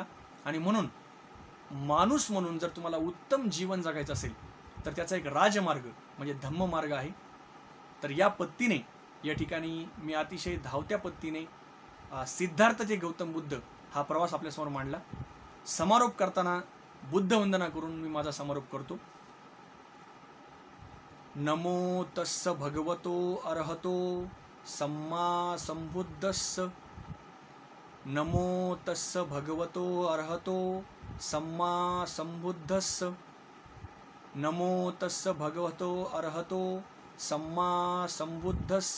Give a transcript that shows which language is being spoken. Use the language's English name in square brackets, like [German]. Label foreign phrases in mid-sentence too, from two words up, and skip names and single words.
[Marathi] आणि म्हणून माणूस म्हणून जर तुम्हाला उत्तम जीवन जगायचं असेल तर त्याचा एक राजमार्ग म्हणजे धम्म मार्ग आहे. तर या पत्तीने या ठिकाणी मी अतिशय धावत्या पत्तीने सिद्धार्थ ते गौतम बुद्ध हा प्रवास आपल्यासमोर मांडला. समारोप करताना बुद्ध वंदना करून मी माझा समारोप करतो. [Pali] नमो तस्स भगवतो अरहतो सम्मा संबुद्धस्स. नमो तस्स भगवतो अरहतो सम्मा संबुद्धस्स. नमो तस्स भगवतो अरहतो सम्मा संबुद्धस्स.